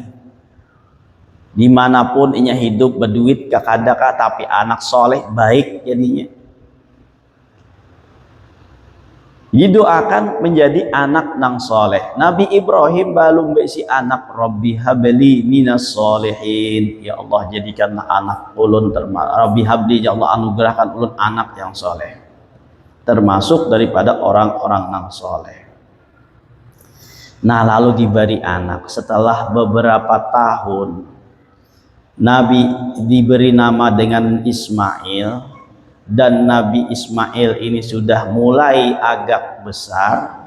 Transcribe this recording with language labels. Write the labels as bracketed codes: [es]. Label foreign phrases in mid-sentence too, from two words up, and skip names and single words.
[id] Dimanapun inya hidup berduit kakadaka, tapi anak soleh baik jadinya. Didoakan menjadi anak nang soleh. Nabi Ibrahim belum berisi anak. [ar] رب هب لي من الصالحين. [id] Ya Allah, jadikanlah anak ulun [ar] رب هب لي, [id] ya Allah anugerahkan ulun anak yang soleh, termasuk daripada orang-orang nang soleh. Nah, lalu diberi anak. Setelah beberapa tahun Nabi diberi nama dengan Ismail, dan Nabi Ismail ini sudah mulai agak besar.